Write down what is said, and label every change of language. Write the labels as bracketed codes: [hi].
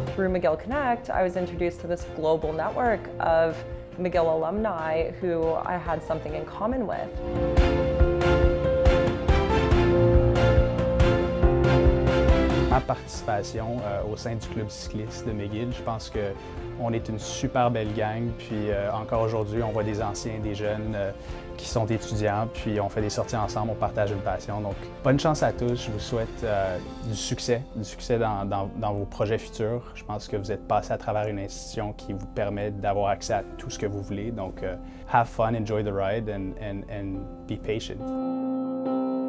[en] McGill Connect, I was introduced to this global network of McGill alumni who I had something in common with. [fr] Ma participation au sein du club cycliste de McGill, je pense qu'on est une super belle gang, puis encore aujourd'hui, on voit des anciens, des jeunes qui sont étudiants, puis on fait des sorties ensemble, on partage une passion. Donc, bonne chance à tous, je vous souhaite du succès dans vos projets futurs. Je pense que vous êtes passé à travers une institution qui vous permet d'avoir accès à tout ce que vous voulez. Donc, [en] have fun, enjoy the ride, and be patient.